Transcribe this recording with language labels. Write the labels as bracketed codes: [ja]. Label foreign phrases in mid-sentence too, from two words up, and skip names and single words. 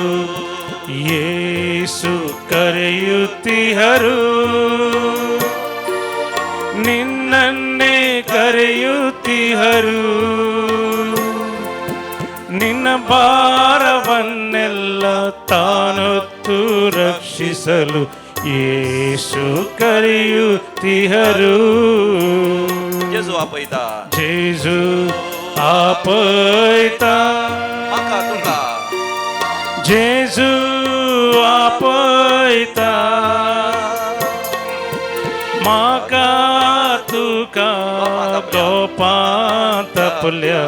[kn] ಯೇಸು ಕರೆಯುತ್ತಿಹರು, ನಿನ್ನನ್ನೇ ಕರೆಯುತ್ತಿಹರು. ನಿನ್ನ ಭಾರವನ್ನೆಲ್ಲ ತಾನೊತ್ತು ರಕ್ಷಿಸಲು ಯೇಸು ಕರೆಯುತ್ತಿಹರು. [kok] जेजू आपयता. ಜೇಸು आपयता. म्हाका तुका ಜೇಸು आपयता. माका तुका गोपांत आपल्या